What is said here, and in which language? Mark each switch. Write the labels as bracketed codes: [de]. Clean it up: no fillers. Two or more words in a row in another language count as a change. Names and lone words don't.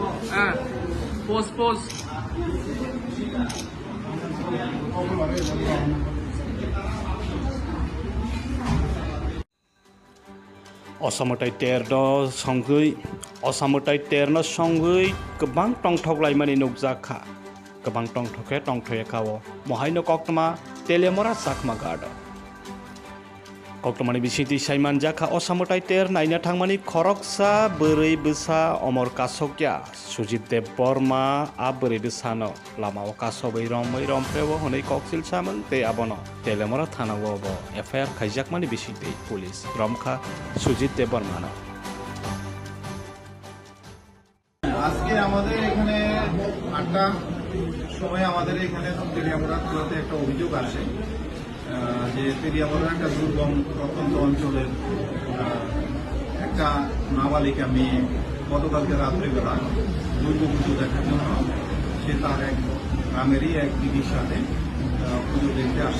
[bn] হ্যাঁ, পোজ পোজ। [trp] Osamotai terno songgui Osamotai terno songgui kebang tongthok laimani nukjaka kebang tongthoke tongthoye kawo mohaino koktama telemora sakma garda Koktomani bisiti saiman jaka Osamotai ter naina thangmani khoroksa bwrui bwsa omor kasokya Sujit Dev Burma a bwrui bwsano lamao kasobai romprebo honei koksil samon te abono telemora thanao bo FIR khaijakmani bisiti pulis রমখা সুজিত দেব বর্মা। [bn] আজকে আমাদের এখানে 8টার সময় আমাদের এখানে তেলিয়ামুড়া থানাতে একটা অভিযোগ আসে যে তেলিয়ামুড়া একটা দুর্গম প্রত্যন্ত অঞ্চলের একটা নাবালিকা মেয়ে গতকালকে রাত্রিবেলা দুর্গাপুজো দেখার জন্য সে তার এক গ্রামেরই এক দিদির সাথে পুজো দেখতে আসে।